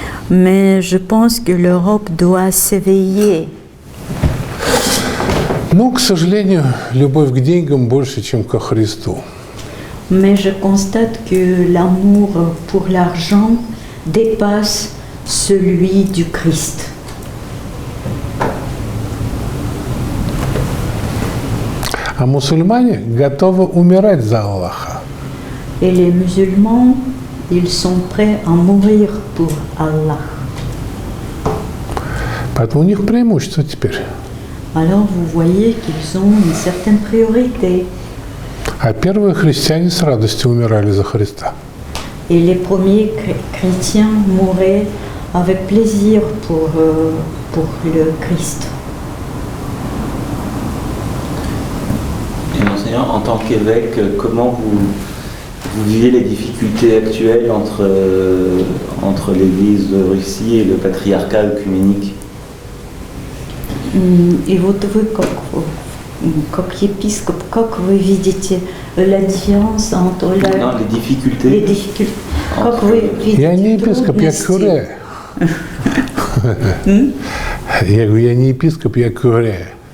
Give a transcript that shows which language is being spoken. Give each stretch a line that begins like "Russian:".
French: Mais je pense que l'Europe doit s'éveiller.
Russian: Но, к сожалению, любовь к деньгам больше, чем ко Христу.
French: Mais je constate que l'amour pour l'argent dépasse celui du Christ.
Russian: А мусульмане готовы умирать за Аллаха.
French: Et les musulmans, ils sont prêts à mourir pour Allah.
Russian: Поэтому у них преимущество теперь.
French: Alors vous voyez qu'ils ont une certaine priorité.
Russian: А первые христиане с радостью умирали за Христа.
French: Et les premiers chrétiens mouraient avec plaisir pour le Christ. Et enseignant, en tant qu'évêque, comment vous vivez les difficultés actuelles entre l'Église de Russie et le patriarcat œcuménique?
Russian: И вот вы, как епископ, как вы видите
French: la différence entre Non, les difficultés.
Russian: Как вы видите Я не епископ, я кюре. Я говорю, я не епископ, я кюре.